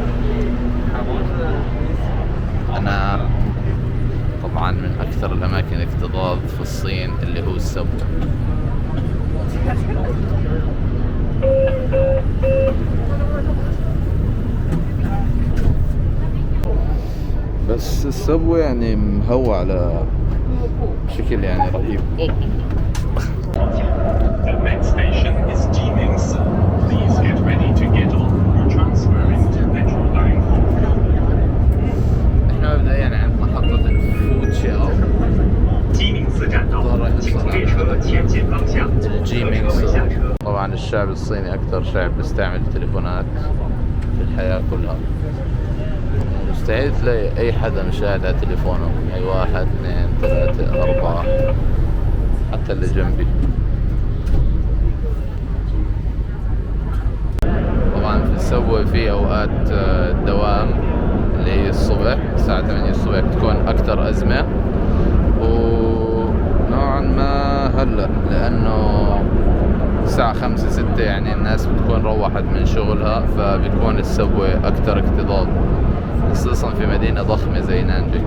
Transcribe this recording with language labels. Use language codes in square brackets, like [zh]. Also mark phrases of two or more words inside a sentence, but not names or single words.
[ar] أنا طبعا من أكثر الأماكن الصين اللي هو السبوي. بس السبوي يعني مهوى على بشكل يعني رهيب. [en] The next station is Jiming's. Please get ready to get on. You're transferring to Metro Line 4. [ar] احنا مبدئيا عند محطة الفوتشياو. [zh] 鸡鸣寺站到，请从列车前进方向，从车门下车。 [ar] طبعا الشعب الصيني أكثر شعب بيستعمل التليفونات في الحياة كلها. مستحيل تلاقي أي حدا مش قاعد على تليفونه، أي 1 2 3 4 حتى اللي جنبي. طبعا في السبوي في أوقات الدوام اللي هي الصبح الساعة 8 الصبح بتكون أكثر أزمة، ونوعا ما هلأ لأنه الساعة 5 6 يعني الناس بتكون روحت من شغلها، فبيكون السبوي أكثر اكتظاظ، خصوصا في مدينة ضخمة زي نانجينغ.